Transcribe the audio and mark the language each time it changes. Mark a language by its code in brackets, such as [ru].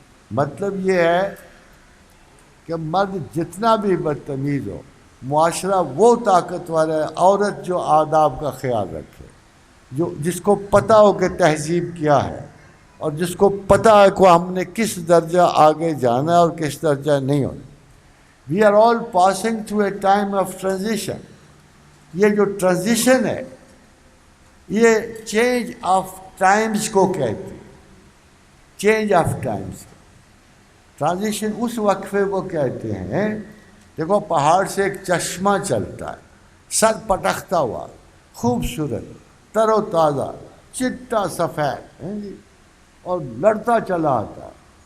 [ur] مطلب یہ ہے کہ مرد جتنا بھی بدتمیز ہو, معاشرہ وہ طاقتور ہے عورت جو آداب کا خیال رکھے, جس کو پتہ ہو کہ تہذیب کیا ہے اور جس کو پتہ ہے کہ ہم نے کس درجہ آگے جانا ہے اور کس درجہ نہیں ہونا. [en] We are all passing through a time of transition. [ur] یہ جو ٹرانزیشن ہے یہ چینج آف ٹائمز کو کہتے ہیں. چینج آف ٹائمز, ٹرانزیشن اس وقفے کو کہتے ہیں. دیکھو پہاڑ سے ایک چشمہ چلتا ہے, سر پٹختا ہوا, خوبصورت, تر و تازہ, چٹا سفید, اور لڑتا چلا آتا ہے.